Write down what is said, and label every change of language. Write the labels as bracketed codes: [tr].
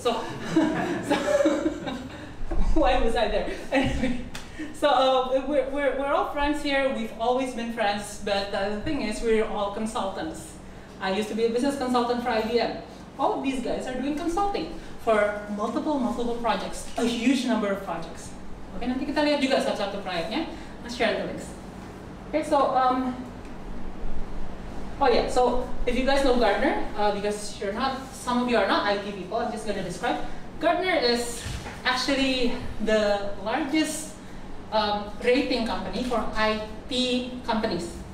[en] So why was I there? Anyway, so we're all friends here. We've always been friends, but the thing is, we're all consultants. I used to be a business consultant for IBM. All of these guys are doing consulting for multiple projects, a huge number of projects. [id] Okay, nanti kita lihat juga satu-satu proyeknya. [en] Let's share the links. Okay, so oh yeah, so if you guys know Gartner, because you're not, some of you are not IT people, I'm just going to describe. Gartner is actually the largest rating company for IT companies.